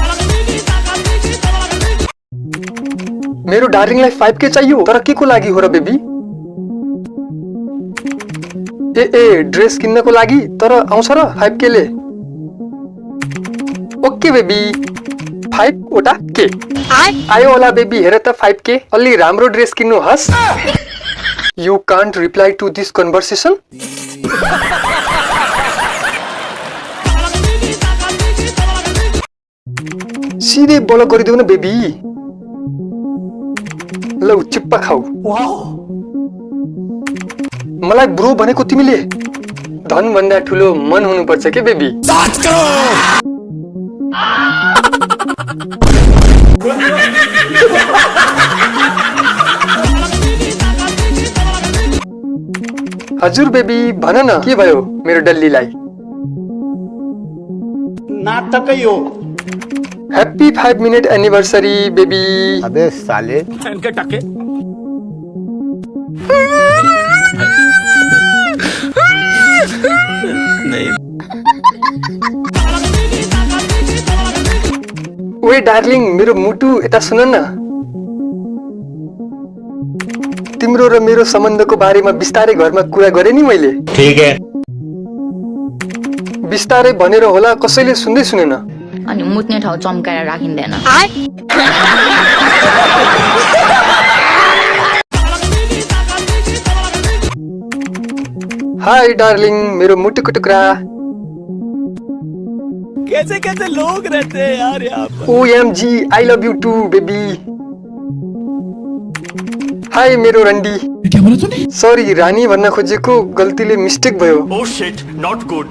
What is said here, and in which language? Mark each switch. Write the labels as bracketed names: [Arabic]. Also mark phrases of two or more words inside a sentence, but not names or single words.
[Nepali] मेरो डार्लिङलाई 5K चाहियो, तर के को लागि हो र बेबी? ए ड्रेस किन्नको लागि, तर आउँछ र 5K ले? [English] okay baby, [Nepali] 5 वटा के आयो होला बेबी। हेर त 5K, अलि राम्रो ड्रेस किन्नु हस्। [English] You can't reply to this conversation? [Nepali] सिधै ब्लक गरिदेऊ न बेबी। लौ चिप्पा खाऊ। मलाई ब्रो भनेको तिमीले? धन भन्दा ठुलो मन हुनुपर्छ के बेबी? हजुर बेबी, भन न के भयो मेरो डल्लीलाई? नाटकै हो। [English] happy 5 minute anniversary baby. [Hindi] अबे साले इनके टके। नहीं। [Nepali] ओए डार्लिङ, मेरो मुटु यता सुन न। तिम्रो र मेरो सम्बन्धको बारेमा बिस्तारै घरमा कुरा गरे नि मैले। [Hindi] ठीक है। [Nepali] बिस्तारै भनेर होला, कसैले सुन्दै सुनेन। अनि मुत्ने ठाउँ चम्काएर राखिँदैन। हाय डार्लिङ, मेरो मुटुको टुक्रा। [Hindi] कैसे लोग रहते हैं यार यहाँ पर। [English] OMG, I love you too baby. [Nepali] हाय मेरो रन्डी। [Hindi] क्या बोला तूने? [Nepali] सरी, रानी भन्न खोजेको गल्तीले मिस्टेक भयो। [English] Oh shit, not good.